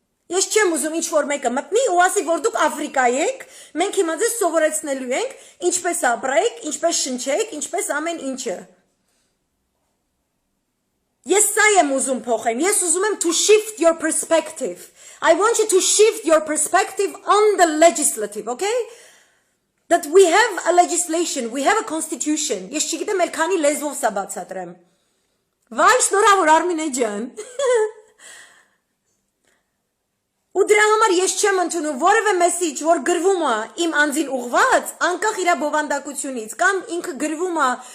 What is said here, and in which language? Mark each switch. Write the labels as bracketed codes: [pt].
[hy] Ես չեմ ուզում ինչ որ մեկը մտնի ու ասի որ դուք Աֆրիկա եք, մենք հիմա ձեզ սովորեցնելու ենք ինչպես ապրեք, ինչպես շնչեք, ինչպես ամեն ինչը։ Ես սա եմ ուզում փոխեմ, ես ուզում եմ [en] to shift your perspective. I want you to shift your perspective on the legislative, okay? That we have a legislation, we have a constitution. [hy] Ես չգիտեմ էլ քանի լեզվով սա բացատրեմ։ Վայ, շնորհավոր Արմինե ջան։ Ու դրա համար ես չեմ ընդունում որևէ մեսիջ, որ գրվում է իմ անձին ուղված, անկախ իր բովանդակությունից, կամ ինքը գրվում է,